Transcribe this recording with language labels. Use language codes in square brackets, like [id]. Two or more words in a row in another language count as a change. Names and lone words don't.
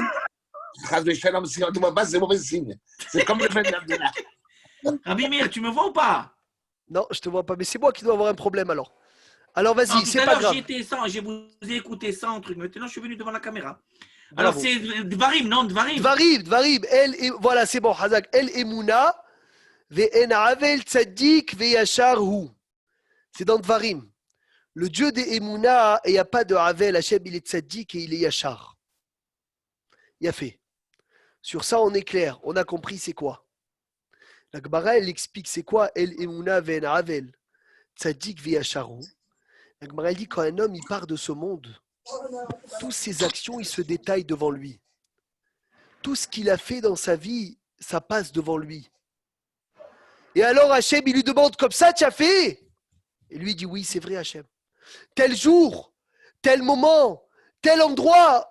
[he] חס ושלום, [fr] si on ne te voit pas, c'est mauvais signe. C'est comme le fait d'Abdullah. Rabbi Meir, tu me vois ou pas? Non, je te vois pas. Mais c'est moi qui dois avoir un problème alors. Alors Non, vas-y, tout c'est à pas l'heure, grave. j'étais sans, je vous ai écouté sans truc. Maintenant, je suis venu devant la caméra. Bravo. Alors, c'est Dvarim, non, Dvarim. Dvarim. Voilà, c'est bon, Hazak. [he] אל אמונה ואין עול צדיק וישר הוא. [fr] C'est dans Dvarim. Le Dieu des Emuna, et il n'y a pas de Havel. Hachem, il est tzadik et il est yachar. Il a fait. Sur ça, on est clair. On a compris c'est quoi. La Gemara, elle explique c'est quoi [he] אל אמונה ואין עול צדיק וישר הוא. [fr] La Gemara, elle dit quand un homme, il part de ce monde, toutes ses actions, ils se détaillent devant lui. Tout ce qu'il a fait dans sa vie, ça passe devant lui. Et alors Hachem, il lui demande comme ça, tu as fait? Et lui il dit oui, c'est vrai Hachem. Tel jour, tel moment, tel endroit.